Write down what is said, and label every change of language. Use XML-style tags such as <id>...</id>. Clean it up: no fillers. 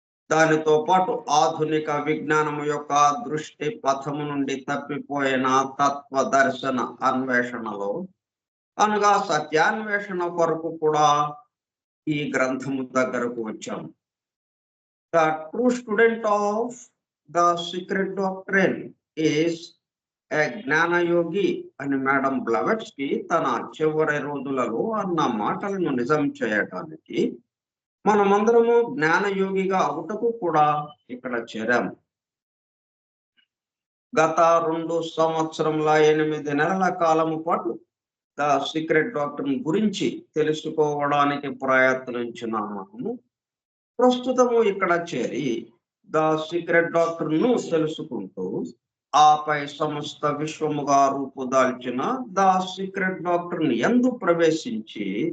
<te>దానితో పాటు ఆధునిక విజ్ఞానము యొక్క దృష్టి పథము నుండి తప్పిపోయిన తత్వ దర్శన అన్వేషణలో అనగా సత్యాన్వేషణ కొరకు కూడా ఈ గ్రంథము దగ్గరకు వచ్చాము.</te> <en>The true student of the secret doctrine is</en> <te>ఏ జ్ఞానయోగి అని మేడం బ్లవెట్స్కి తన చివరి రోజులలో అన్న మాటలను నిజం చేయటానికి మనమందరము జ్ఞానయోగిగా అవుటకు కూడా ఇక్కడ చేరాము. గత 2 సంవత్సరముల 8 నెలల కాలము పాటు ద సీక్రెట్ డాక్టర్ గురించి తెలుసుకోవడానికి ప్రయత్నించిన మనము ప్రస్తుతము ఇక్కడ చేరి ద సీక్రెట్ డాక్టర్ ను తెలుసుకుంటూ ఆపై సమస్త విశ్వముగా రూపుదాల్చిన ద సీక్రెట్ డాక్టర్ ని యందు ప్రవేశించి</te>